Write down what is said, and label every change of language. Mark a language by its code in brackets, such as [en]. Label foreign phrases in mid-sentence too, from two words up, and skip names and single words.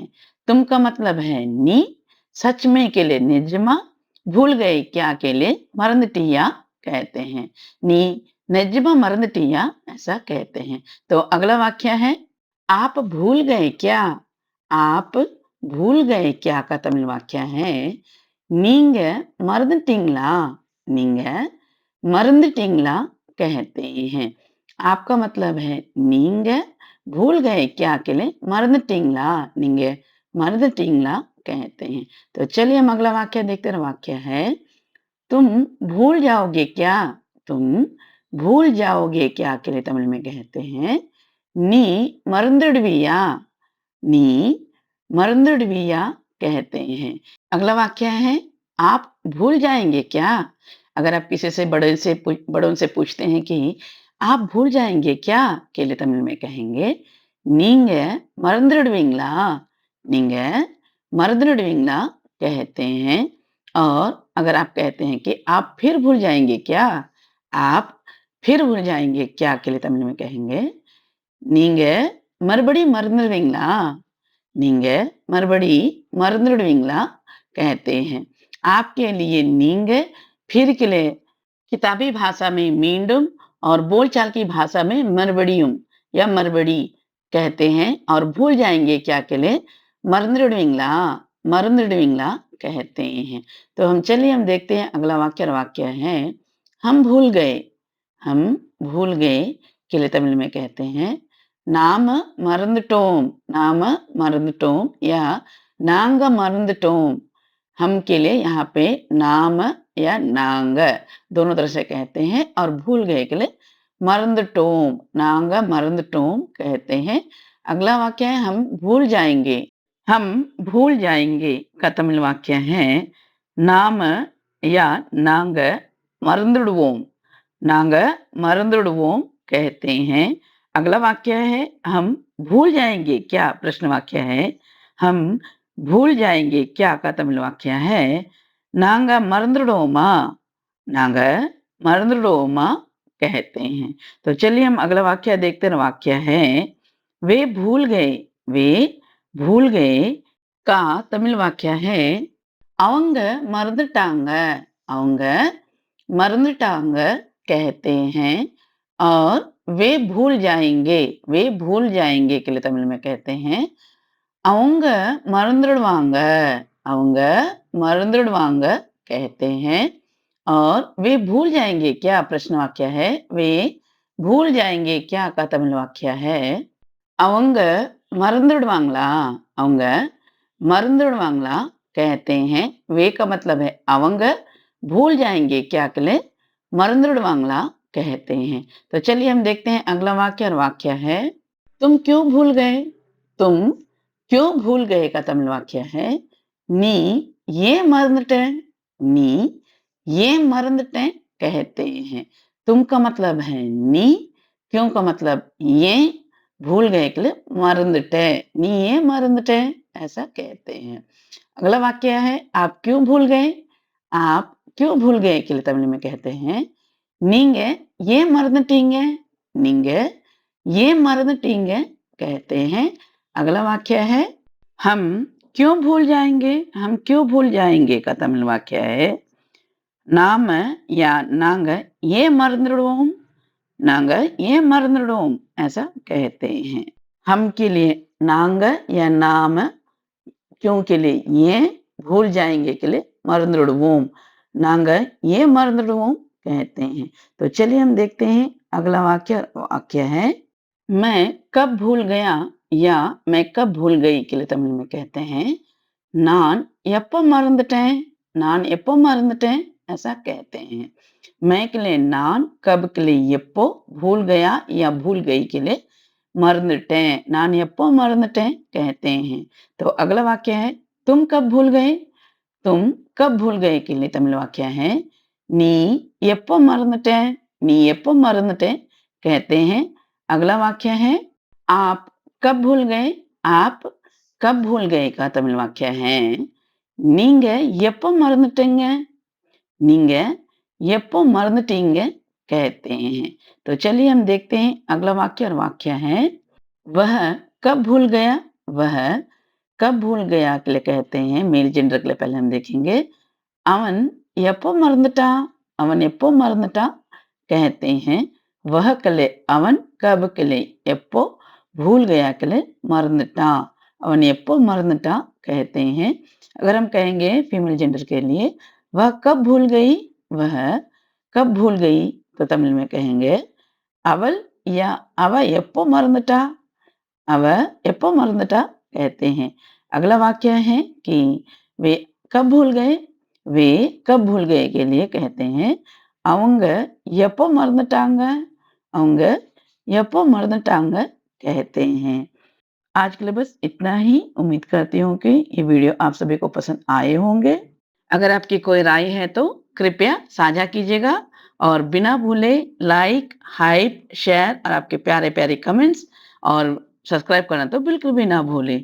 [hi] तुम का मतलब है नी सच में के लिए निजमा भूल गए क्या के लिए मरंदटिया कहते हैं नी [ta] நிஜமா மறந்துட்டியா [hi] ऐसा कहते हैं। तो अगला वाक्य है आप भूल गए क्या आप भूल गए क्या का तमिल वाक्य है [ta] நீங்க மறந்துட்டீங்களா நீங்க மறந்துட்டீங்களா [hi] कहते हैं। आपका मतलब है நீங்க भूल गए क्या के लिए [ta] மறந்துட்டீங்களா நீங்க மறந்துட்டீங்களா [hi] कहते हैं। तो चलिए हम अगला वाक्य देखते हैं। वाक्य है तुम भूल जाओगे क्या तुम भूल जाओगे क्या के लिए तमिल में कहते हैं [ta] நீ மறந்துடுவியா நீ மறந்துடுவியா [hi] कहते हैं। अगला वाक्य है आप भूल जाएँगे क्या? अगर आप किसी से बड़ों से पूछते हैं कि आप भूल जाएँगे क्या? के लिए तमिल में कहेंगे [ta] நீங்க மறந்துடுவீங்களா? நீங்க மறந்துடுவீங்களா? [hi] कहते हैं। और अगर आप कहते हैं कि आप फिर भूल जाएँगे क्या? आप फिर भूल जाएँगे क्या? के लिए तमिल में कहेंगे [ta] நீங்க மறுபடி மறந்துடுவீங்களா? நீங்க மறுபடி மறந்துடுவீங்களா? [hi] कहते हैं। आपके लिए नींग फिर के लिए किताबी भाषा में मींडुम और बोलचाल की भाषा में मरबड़ियुम या मरबड़ी कहते हैं और भूल जाएँगे क्या के लिए [ta] மறந்துடுவீங்களா மறந்துடுவீங்களா [hi] कहते हैं। तो हम देखते हैं अगला वाक्य और वाक्य है हम भूल गए। हम भूल गए के लिए तमिल में कहते हैं [ta] நாம மறந்துட்டோம் நாம மறந்துட்டோம் [hi] या [ta] நாங்க மறந்துட்டோம் [hi] हम के लिए यहाँ पे नाम या नांग दोनों तरह से कहते हैं और भूल गए के लिए [ta] மறந்துட்டோம் நாங்க மறந்துட்டோம் [hi] कहते हैं। अगला वाक्य है हम भूल जाएंगे। हम भूल जाएंगे का तमिल वाक्य है नाम या [ta] நாங்க மறந்துடுவோம் நாங்க மறந்துடுவோம் [hi] कहते हैं। अगला वाक्य है हम भूल जाएंगे क्या प्रश्न वाक्य है हम भूल जाएंगे क्या का तमिल वाक्य है [ta] நாங்க மறந்துடுவோமா நாங்க மறந்துடுவோமா [hi] कहते हैं। तो चलिए हम अगला वाक्य देखते हैं। वाक्य है वे भूल गए। वे भूल गए का तमिल वाक्य है [ta] அவங்க மறந்துட்டாங்க அவங்க மறந்துட்டாங்க [hi] कहते हैं और वे भूल जाएंगे के लिए तमिल में कहते हैं [ta] அவங்க மறந்துடுவாங்க அவங்க மறந்துடுவாங்க [hi] कहते हैं और वे भूल जाएंगे क्या प्रश्न वाक्य है वे भूल जाएंगे क्या का तमिल वाक्य है [ta] அவங்க மறந்துடுவாங்களா அவங்க மறந்துடுவாங்களா [hi] कहते हैं वे का मतलब है அவங்க भूल जाएंगे क्या के लिए मறந்துடுவாங்களா कहते हैं। तो चलिए हम देखते हैं अगला वाक्य और वाक्य है तुम क्यों भूल गए। तुम क्यों भूल गए का तमिल वाक्य है [ta] நீ ஏன் மறந்துட்ட நீ ஏன் மறந்துட்ட [hi] कहते हैं। तुम का मतलब है नी क्यों का मतलब ये भूल गए के लिए [ta] மறந்துட்ட நீ ஏன் மறந்துட்ட [hi] ऐसा कहते हैं। अगला वाक्य है आप क्यों भूल गए। आप क्यों भूल गए के लिए तमिल में कहते हैं [ta] நீங்க ஏன் மறந்துட்டீங்க நீங்க ஏன் மறந்துட்டீங்க [hi] कहते हैं। अगला वाक्य है हम क्यों भूल जाएंगे। हम क्यों भूल जाएंगे का तमिल वाक्य है நாம या [ta] நாங்க ஏன் மறந்துடுவோம் நாங்க ஏன் மறந்துடுவோம் [hi] ऐसा कहते हैं। हम के लिए நாங்க या नाम क्यों के लिए ये भूल जाएंगे के लिए [ta] மறந்துடுவோம் நாங்க ஏன் மறந்துடுவோம் [hi] कहते हैं। तो चलिए हम देखते हैं अगला वाक्य है मैं कब भूल गया या मैं कब भूल गई के लिए तमिल में कहते हैं [ta] நான் எப்போ மறந்துட்டேன் நான் எப்போ மறந்துட்டேன் [hi] ऐसा कहते हैं। मैं के लिए நான் कब के लिए எப்போ भूल गया या भूल गई के लिए [ta] மறந்துட்டேன் நான் எப்போ மறந்துட்டேன் [hi] कहते हैं। तो अगला वाक्य है तुम कब भूल गए। तुम कब भूल गए के लिए तमिल वाक्य है [ta] நீ எப்போ மறந்துட்ட நீ எப்போ மறந்துட்ட [hi] कहते हैं। अगला वाक्य है आप कब भूल गए। आप कब भूल गए का तमिल वाक्य है [ta] நீங்க எப்போ மறந்துட்டீங்க நீங்க எப்போ மறந்துட்டீங்க [hi] कहते हैं। तो चलिए हम देखते हैं अगला वाक्य और वाक्य है वह कब भूल गया। वह कब भूल गया के लिए कहते हैं [en] male gender [hi] के लिए पहले हम देखेंगे [ta] அவன் எப்போ மறந்துட்டான் அவன் எப்போ மறந்துட்டான் [hi] कहते हैं। वह के लिए அவன் कब के लिए எப்போ भूल गया के लिए [ta] மறந்துட்டான் அவன் எப்போ மறந்துட்டான் [hi] कहते हैं। अगर हम कहेंगे [en] female gender [hi] के लिए वह कब भूल गई वह कब भूल गई तो तमिल में कहेंगे அவள் या [ta] அவ எப்போ மறந்துட்டா அவ எப்போ மறந்துட்டா [hi] कहते हैं। अगला वाक्य है कि वे कब भूल गए। वे कब भूल गए के लिए कहते हैं [ta] அவங்க எப்போ மறந்துட்டாங்க அவங்க எப்போ மறந்துட்டாங்க [hi] कहते हैं। आज के लिए बस इतना ही। उम्मीद करती हूँ कि ये वीडियो आप सभी को पसंद आए होंगे। अगर आपकी कोई राय है तो कृपया साझा कीजिएगा और बिना भूले [en] like, hype, share [hi] और आपके प्यारे-प्यारे कमेंट्स और सब्सक्राइब करना तो बिल्कुल भी ना भूलें।